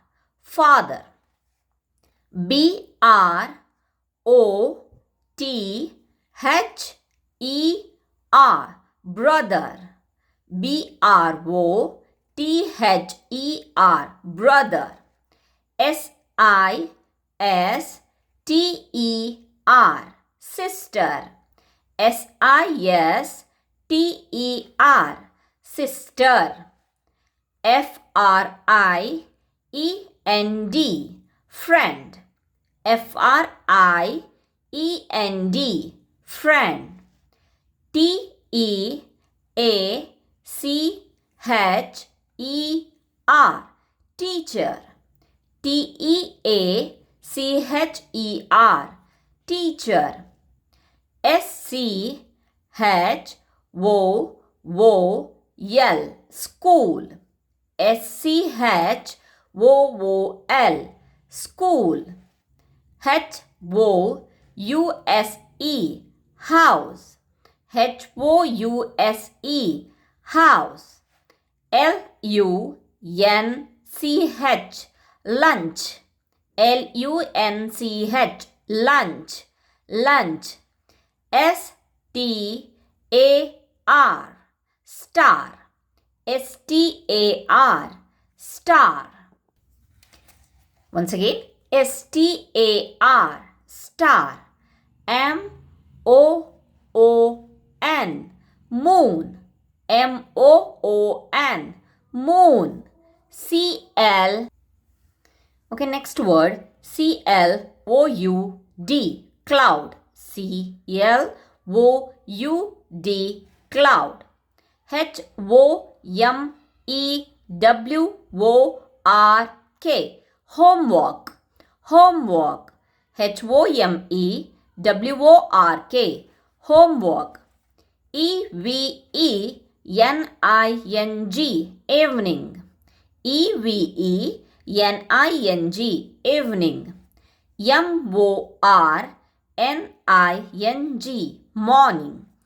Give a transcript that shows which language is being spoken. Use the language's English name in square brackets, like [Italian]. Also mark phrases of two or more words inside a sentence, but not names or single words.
[English] Father. B-R-O-T-H-E-R. Brother. B-R-O-T-H-E-R. Brother. S-I-S-T-E-R. Sister. S-I-S-T-E-R. Sister. F-R-I-E-N-D. Friend. F-R-I-E-N-D. Friend. T-E-A-C-H-E-R. Teacher. T-E-A-C-H-E-R. Teacher. S-C-H-O-O-L. School. S-C-H-O-O-L. School. H-O-U-S-E. House. H-O-U-S-E. House. L-U-N-C-H. Lunch. L-U-N-C-H. Lunch. Lunch. S-T-A-R. Star. S-T-A-R. Star. Once again. S-T-A-R. Star. M-O-O-N. Moon. M-O-O-N. Moon. C-L. Okay, next word. C-L-O-U-D. Cloud. C-L-O-U-D. Cloud. H-O-M-E-W-O-R-K. Homework. Homework. H-O-M-E-W-O-R-K. Homework. E-V-E-N-I-N-G. Evening. E-V-E-N-I-N-G. Evening. M-O-R-N-I-N-G. Morning.